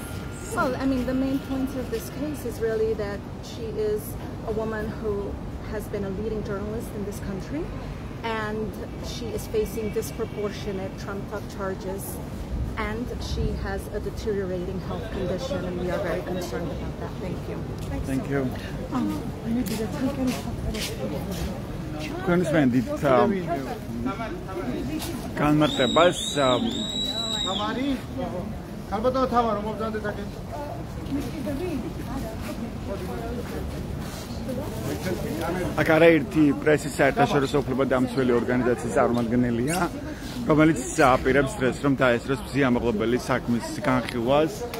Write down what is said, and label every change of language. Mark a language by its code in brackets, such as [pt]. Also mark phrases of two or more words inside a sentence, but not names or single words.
[en] Well, I mean, the main point of this case is really that she is a woman who has been a leading journalist in this country, and she is facing disproportionate trumped-up charges, and she has a deteriorating health condition, and we are very concerned about that. Thank you. Thank you. Congressman, [ka] განმარტებას აქ არაერთი პრესის საერთაშორისო უფლებადამცველი ორგანიზაციის წარმომადგენელია, რომელიც აპირებს დღეს რომ დაესწროს მზიამაღლობელის საქმის განხილვას.